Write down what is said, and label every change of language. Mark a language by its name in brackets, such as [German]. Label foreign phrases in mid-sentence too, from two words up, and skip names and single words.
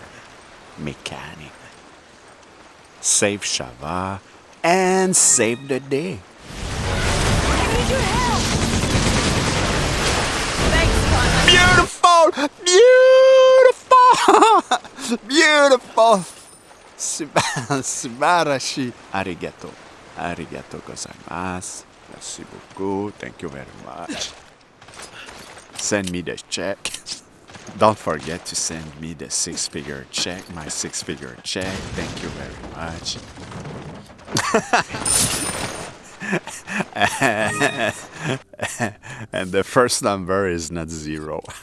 [English] Mechanic. Save Shava and save the day. I need your help! Thanks, Beautiful! Beautiful! [Japanese] すばらし ありがとう. ありがとうございます. [French] Merci beaucoup. [English] Thank you very much. Send me the check. Don't forget to send me the six-figure check, my six-figure check. Thank you very much. And the first number is not 0.